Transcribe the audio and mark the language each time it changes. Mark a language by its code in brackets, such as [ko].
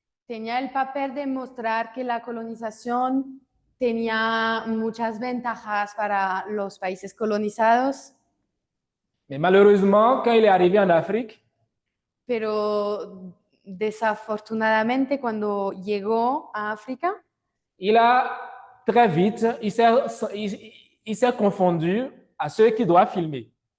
[es] tenía el papel de mostrar que la colonización tenía muchas ventajas para los países colonizados, [fr] Mais malheureusement, quand il est arrivé en Afrique, [es] pero desafortunadamente cuando llegó a África, [fr] il a très vite, il s'est confondu à ceux qui doivent filmer.